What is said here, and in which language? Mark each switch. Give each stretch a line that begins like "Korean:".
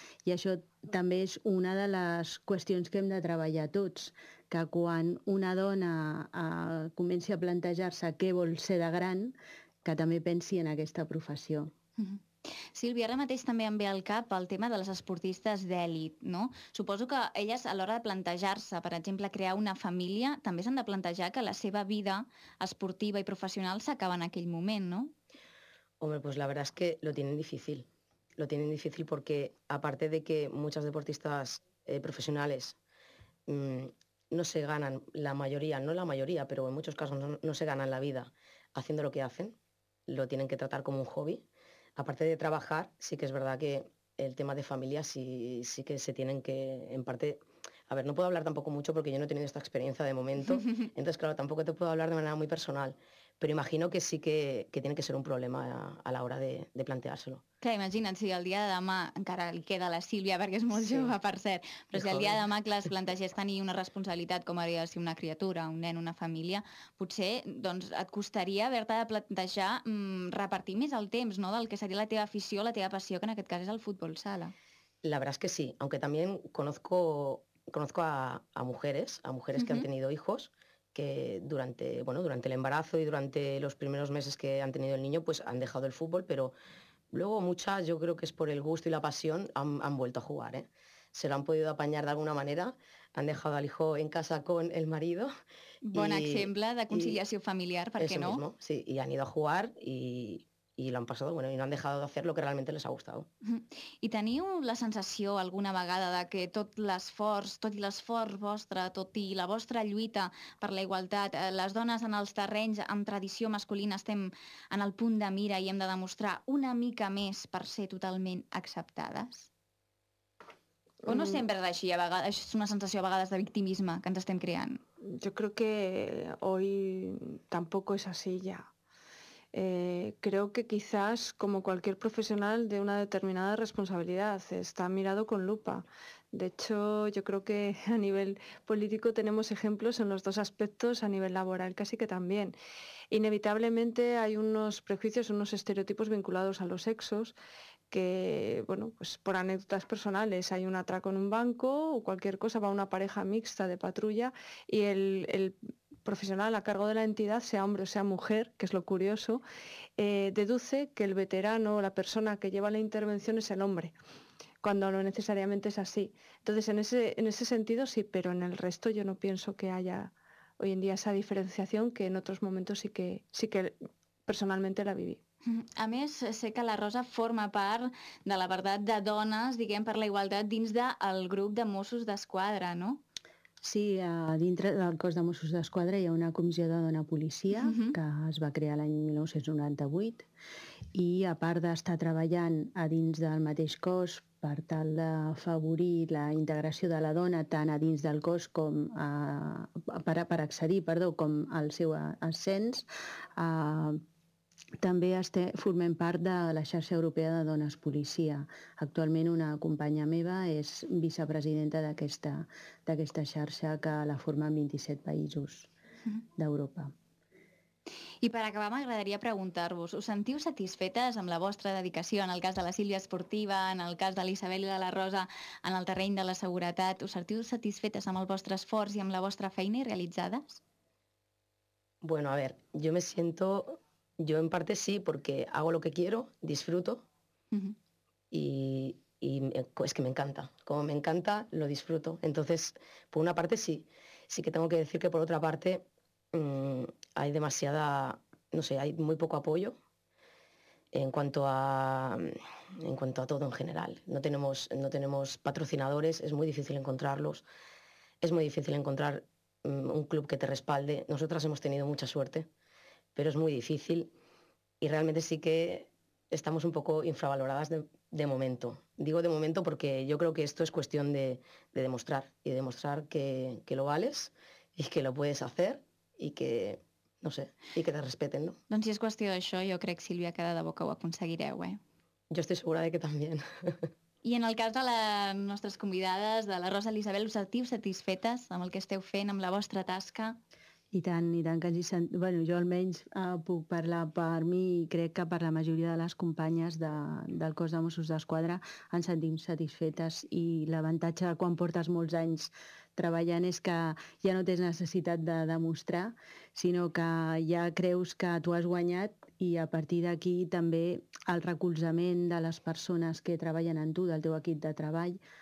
Catalan: I això també és una de les qüestions que hem de treballar tots, que quan una dona comenci a plantejar-se què vol ser de gran, que també pensi en aquesta professió. Mm-hmm. Sílvia, ara mateix també em ve al cap el tema de les esportistes d'èlit, no? Suposo que elles, a l'hora de plantejar-se, per exemple, crear una família, també s'han de plantejar que la seva vida esportiva i professional s'acaba en aquell moment, no?
Spanish: Hombre, pues la verdad es que lo tienen difícil. Lo tienen difícil porque, aparte de que muchas deportistas profesionales no se ganan la mayoría, no la mayoría, pero en muchos casos no se ganan la vida haciendo lo que hacen, lo tienen que tratar como un hobby. Aparte de trabajar, sí que es verdad que el tema de familia sí que se tienen que, en parte... A ver, no puedo hablar tampoco mucho porque yo no he tenido esta experiencia de momento. Entonces, claro, tampoco te puedo hablar de manera muy personal. Pero imagino que sí que tiene que ser un problema a la hora de planteárselo.
Catalan: Clar, imagina't si el dia de demà encara li queda la Sílvia, perquè és molt jove, per cert, però si el dia de demà que es plantegés tenir una responsabilitat, com hauria de ser una criatura, un nen, una família, potser doncs, et costaria haver-te de plantejar repartir més el temps, no?, del que seria la teva afició, la teva passió, que en aquest cas és el futbol sala.
Spanish: La verdad es que sí, aunque también conozco a mujeres que, uh-huh, han tenido hijos, que durante el embarazo y durante los primeros meses que han tenido el niño, pues han dejado el fútbol, pero luego muchas, yo creo que es por el gusto y la pasión, han vuelto a jugar, ¿eh? se lo han podido apañar de alguna manera, han dejado al hijo en casa con el marido.
Catalan: Bon exemple de conciliació familiar, per què no?
Spanish: Mismo, sí, i han ido a jugar i lo han pasado, bueno, y no han dejado de hacer lo que realmente les ha gustado.
Catalan: I teniu la sensació alguna vegada de que tot l'esforç, tot i l'esforç vostre, tot i la vostra lluita per la igualtat, les dones en els terrenys amb tradició masculina estem en el punt de mira i hem de demostrar una mica més per ser totalment acceptades? O no sempre d'així, a vegades, és una sensació a vegades de victimisme que ens estem creant.
Spanish: Yo creo que hoy tampoco es así ya. Creo que quizás, como cualquier profesional de una determinada responsabilidad, está mirado con lupa. De hecho, yo creo que a nivel político tenemos ejemplos en los dos aspectos, a nivel laboral casi que también. Inevitablemente hay unos prejuicios, unos estereotipos vinculados a los sexos, que, bueno, pues por anécdotas personales, hay un atraco en un banco o cualquier cosa, va una pareja mixta de patrulla y el profesional a cargo de la entidad, sea hombre o sea mujer, que es lo curioso, deduce que el veterano o la persona que lleva la intervención es el hombre, cuando no necesariamente es así. Entonces, en ese sentido sí, pero en el resto yo no pienso que haya hoy en día esa diferenciación que en otros momentos sí que personalmente la viví.
Catalan: A més, sé que la Rosa forma part de la veritat de dones, diguem, per la igualtat dins del grup de Mossos d'Esquadra, no? Sí, dintre del cos de Mossos d'Esquadra hi ha una comissió de dona policia que es va crear l'any 1998 i a part d'estar treballant a dins del mateix cos per tal d'afavorir la integració de la dona tant a dins del cos com per accedir com al seu ascens, també formem part de la xarxa europea de dones policia. Actualment una companya meva és vicepresidenta d'aquesta xarxa que la formen 27 països d'Europa. I per acabar m'agradaria preguntar-vos, us sentiu satisfetes amb la vostra dedicació en el cas de la Sílvia esportiva, en el cas de l'Isabel i de la Rosa, en el terreny de la seguretat? Us sentiu satisfetes amb el vostre esforç i amb la vostra feina i realitzades?
Spanish: Bueno, a ver, yo me siento... Yo en parte sí, porque hago lo que quiero, disfruto y es que me encanta. Como me encanta, lo disfruto. Entonces, por una parte sí. Sí que tengo que decir que por otra parte hay demasiada, no sé, hay muy poco apoyo en cuanto a todo en general. No tenemos patrocinadores, es muy difícil encontrarlos. Es muy difícil encontrar un club que te respalde. Nosotras hemos tenido mucha suerte, pero es muy difícil y realmente sí que estamos un poco infravaloradas de momento. Digo de momento porque yo creo que esto es cuestión de demostrar y demostrar que lo vales y que lo puedes hacer y que, no sé, y que te respeten, ¿no?
Catalan: Doncs si és qüestió d'això, jo crec, Sílvia, que de bo que ho aconseguireu, eh? Jo estic segura de que també. I en el cas de les nostres convidades, de la Rosa i l'Isabel, us sentiu satisfetes amb el que esteu fent, amb la vostra tasca? I tant que ens hi sentim. Bueno, jo almenys puc parlar per mi i crec que per la majoria de les companyes del cos de Mossos d'Esquadra ens sentim satisfetes i l'avantatge quan portes molts anys treballant és que ja no tens necessitat de demostrar, sinó que ja creus que tu has guanyat i a partir d'aquí també el recolzament de les persones que treballen amb tu, del teu equip de treball.